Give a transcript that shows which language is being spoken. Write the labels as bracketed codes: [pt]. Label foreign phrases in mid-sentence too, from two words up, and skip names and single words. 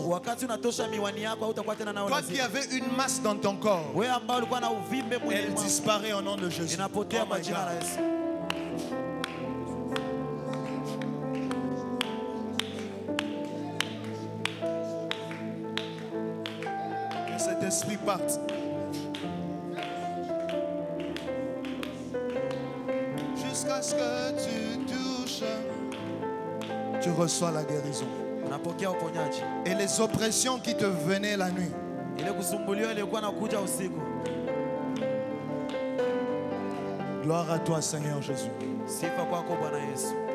[sw] Wakati unatosha miwani yako hautakuwa tena nao [fr] Toi qui [sw] lazima. [fr] avais une masse dans ton corps, [sw] Wewe ambao ulikuwa na uvimbe mwilini [fr] elle [sw] mwako, [fr] disparaît au nom de Jésus. [sw] inapotea [en] Oh [sw] kwa [en] my [sw] jina la [en] God. [sw] Yesu. [fr] Que cet esprit parte. Jusqu'à ce que tu touches, tu reçois la guérison. [sw] Unapokea uponyaji. [fr] Et les oppressions qui te venaient la nuit, [sw] Ile kusumbuliwa ilikuwa nakuja usiku. [fr] gloire à toi Seigneur Jésus. [sw] Sifa kwako Bwana Yesu.